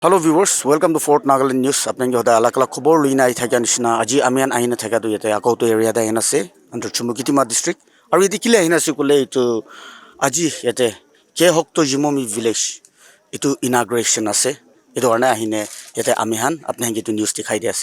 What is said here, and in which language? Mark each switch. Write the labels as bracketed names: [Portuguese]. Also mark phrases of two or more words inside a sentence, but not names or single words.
[English] Hello viewers, welcome to Fort Nagaland News. [Naga Pidgin] Apne joda alak-alak khobor luina ai thakya nishna aji amian aina thakya tu yate akauto area da ase under Chumukitima district. Aru yedi kile aina se kule itu aji yate ke hokto jimomi village itu inauguration ase. Itu arna ahine yate amihan apne hangi tu news dikhai dia ase.